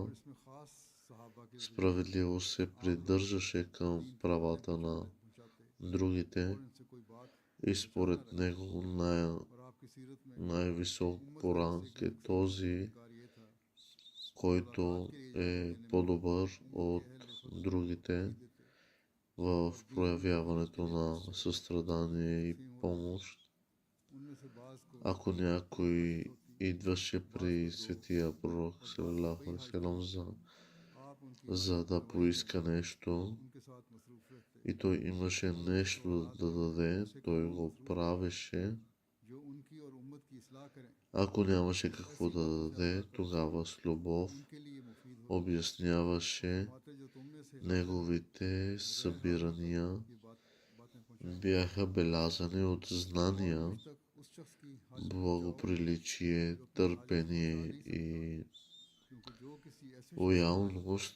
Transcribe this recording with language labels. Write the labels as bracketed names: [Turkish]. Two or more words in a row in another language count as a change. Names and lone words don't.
[Bulgarian] Справедливо се придържаше към правата на другите и според него най-висок по ранг е този, който е по-добър от другите в проявяването на състрадание и помощ. Ако някой идваше при светия пророк [Arabic] صلى الله عليه وسلم [Bulgarian] за да поиска нещо и той имаше нещо да даде, той го правеше. Ако нямаше какво да даде, тогава с любов обясняваше неговите събирания, бяха белязани от знания, благоприличие, търпение и лоялност.